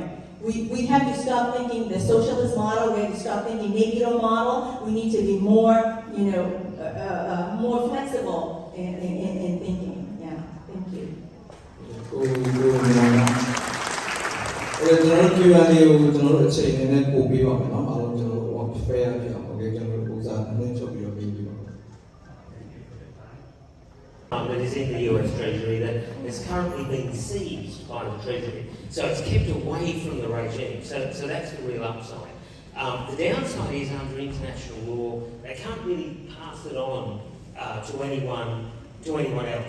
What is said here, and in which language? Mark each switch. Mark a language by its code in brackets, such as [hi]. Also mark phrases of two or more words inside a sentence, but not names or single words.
[en] We have to stop thinking the socialist model. We have to stop thinking Negro model. We need to be more, more flexible in thinking. Yeah, thank you. [my] Q&A ကိုကျွန်တော်တို့အချိန်နဲ့ပို့ပေးပါမယ်เนาะအားလုံးကျွန်တော်တို့ fair ဖြစ်အောင် okay ကျွန်တော်တို့ဥစားအနှင်းချုပ်ပြီးတော့ပေးပါမယ် [en] That is in the US Treasury that is currently being seized by the Treasury. So it's kept away from the regime. So that's the real upside. The downside is under international law, they can't really pass it on to anyone else.